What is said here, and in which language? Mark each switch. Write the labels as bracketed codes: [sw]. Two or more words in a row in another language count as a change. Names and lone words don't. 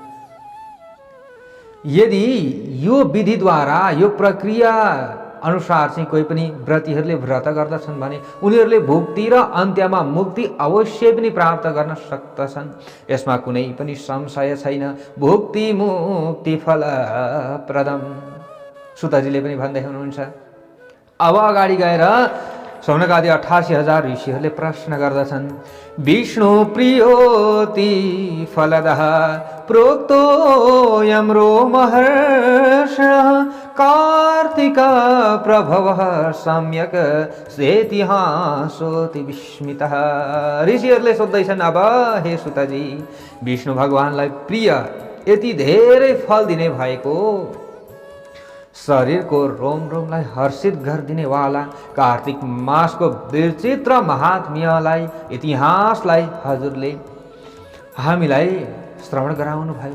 [ne] यदि यो विधिद्वारा, यो प्रक्रिया अनुसार चाहिँ कोही पनि व्रतीहरूले व्रत गर्दछन् भने उनीहरूले भुक्ति र अन्त्यमा मुक्ति अवश्य पनि प्राप्त गर्न सक्दछन्। यसमा कुनै पनि संशय छैन। [sa] भुक्ति मुक्ति फलप्रदम, [ne] सुतजीले पनि भन्दै हुनुहुन्छ। अब अगाडि गएर सौनकादि 88,000 ऋषिहरूले प्रश्न गर्दछन्, [sa] विष्णु प्रियोति फलदः प्रोक्तोऽयं रोमहर्षः कार्तिक प्रभवः सम्यक सेतिहासोति विस्मितः। [ne] ऋषिहरूले सोध्दैछन्, अब हे सुतजी, विष्णु भगवानलाई प्रिय, यति धेरै फल दिने भएको, शरीरको रोम रोमलाई हर्षित गरिदिने वाला कार्तिक मासको विचित्र महात्म्यलाई, इतिहासलाई हजुरले हामीलाई श्रवण गराउनु भयो।